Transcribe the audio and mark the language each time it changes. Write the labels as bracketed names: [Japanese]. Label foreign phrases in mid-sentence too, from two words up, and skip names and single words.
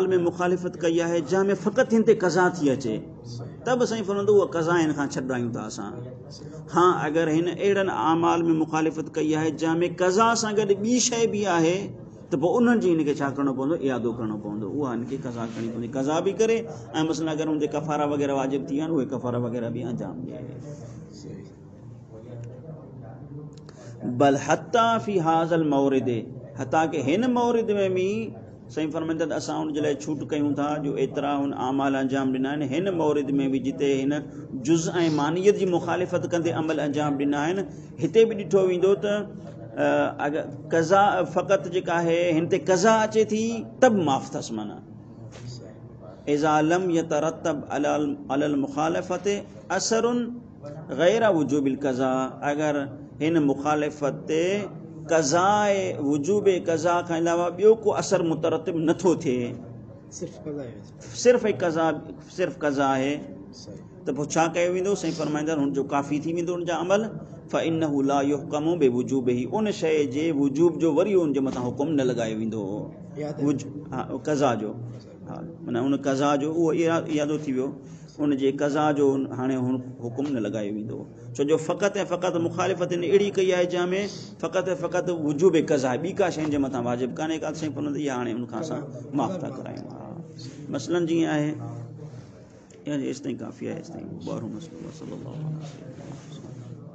[Sindhi] में मुखालिफ़त कई आहे जंहिंमें फ़क़ति हिन ते क़ज़ा थी अचे त बि साईं फरमाईंदो उहा क़ज़ा हिन खां छॾायूं था असां हा अगरि हिन अहिड़नि आमाल में मुखालिफ़त कई आहे जंहिंमें क़ज़ा सां गॾु ॿी शइ बि आहे त पोइ उन्हनि जी हिनखे छा करिणो पवंदो इयादो करिणो पवंदो उहा हिनखे क़ज़ा करणी पवंदी क़ज़ा बि करे ऐं मसइला अगरि हुन ते कफ़ारा वग़ैरह वाजिब थी विया आहिनि उहे कफ़ारा वग़ैरह बि अंजाम ॾिए [Arabic] بل حتى في هذا المورد [Sindhi] हत्ता के हिन मौरिद में बि साईं फरमाईंदा त असां हुन जे लाइ छूट कयूं था जो एतिरा हुन आमाल अंजाम ॾिना आहिनि हिन मौरिद में बि जिते हिन जुज़ ऐं मानियत जी मुखालिफ़त कंदे अमल अंजाम ॾिना आहिनि हिते बि ॾिठो वेंदो त अगरि क़ज़ा फ़क़ति जेका आहे हिन ते क़ज़ा अचे थी त बि माफ़ अथसि माना [Arabic] إذا لم يترتب على المخالفة أثر غير وجوب القضاء [Sindhi] अगरि हिन मुखालिफ़त ते क़ज़ाए वुजूब क़ज़ा खां अलावा ॿियो को असर मुतरतिब नथो थिए सिर्फ़ु क़ज़ा आहे त पोइ छा कयो वेंदो साईं फरमाईंदा हुनजो काफ़ी थी वेंदो हुनजा अमल [Arabic] فإنه لا يحكم بوجوبه [Sindhi] उन शइ जे वुजूब जो वरी उनजे मथां हुकुम न लॻायो वेंदो क़ज़ा जो हा माना उन क़ज़ा जो उहो इरादो थी वियो उनजे क़ज़ा जो हाणे हुकुम न लॻायो वेंदो छो जो फ़क़ति ऐं फ़क़ति मुखालिफ़त अहिड़ी कई आहे जंहिंमें फ़क़ति ऐं फ़क़ति वुजूब क़ज़ा ॿी का शइ जे मथां वाजिब कान्हे का साईं फरमाईंदा इहा हाणे उनखां असां माफ़ था करायूं हा मसइलन जीअं आहे एसिताईं काफ़ी आहे एसिताईं ॿारहों मसइलो